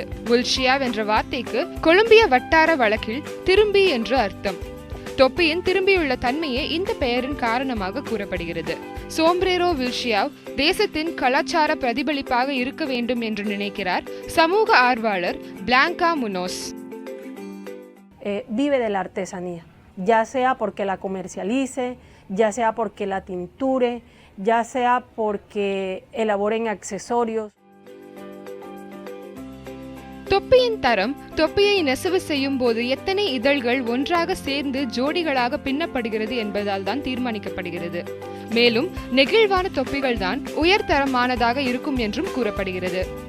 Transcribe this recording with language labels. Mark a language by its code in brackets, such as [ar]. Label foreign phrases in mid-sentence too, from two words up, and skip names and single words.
[ta] வில்ஷியாவ் என்ற வார்த்தைக்கு கொலம்பிய வட்டார வழக்கில் திரும்பி என்று அர்த்தம். தொப்பியின் திரும்பியுள்ள தன்மையே இந்த பெயரின் காரணமாக கூறப்படுகிறது. சோம்ப்ரேரோ வில்ஷியாவ் தேசத்தின் கலாச்சார பிரதிபலிப்பாக இருக்க வேண்டும் என்று நினைக்கிறார் சமூக ஆர்வலர் பிளாங்கா முனோஸ். [es] Vive de la artesanía, ya sea porque la comercialice, ya sea porque la tinture, ya sea porque elaboren accesorios. [ta] தொப்பியின் தரம் தொப்பியை நெசவு செய்யும் போது எத்தனை இதழ்கள் ஒன்றாக சேர்ந்து ஜோடிகளாக பின்னப்படுகிறது என்பதால் தான் தீர்மானிக்கப்படுகிறது. மேலும் நெகிழ்வான தொப்பிகள் தான் உயர்தரமானதாக இருக்கும் என்றும் கூறப்படுகிறது.